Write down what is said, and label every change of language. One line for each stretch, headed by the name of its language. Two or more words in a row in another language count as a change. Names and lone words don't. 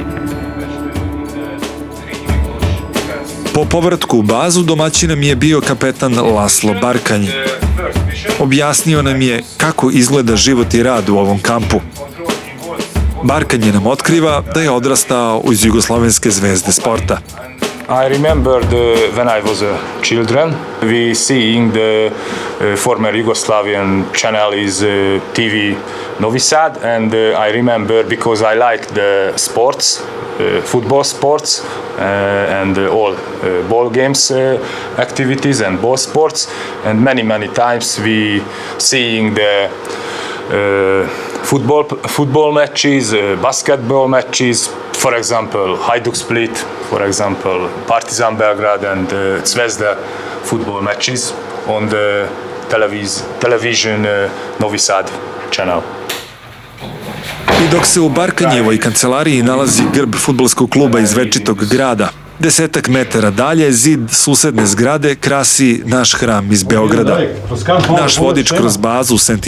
Serbian: Po povratku u bazu domaćin nam je bio kapetan Laslo Barkanj. Objasnio nam je kako izgleda život i rad u ovom kampu. Barkanj nam otkriva da je odrastao uz jugoslovenske zvezde sporta.
English: I remember when I was a children, we seeing the former Yugoslavian channel is TV Novi Sad, and I remember because I like the sports, football sports, and all ball games activities and ball sports, and many times we seeing the football matches, basketball matches, for example, Hajduk Split, for example, Partizan Belgrade and Zvezda football matches on the television Novi Sad channel.
Serbian: I dok se u Barkanjevoj kancelariji nalazi grb fudbalskog kluba iz večitog grada, 10 metara dalje, zid susedne zgrade krasi naš hram iz Beograda. Naš vodič kroz bazu St.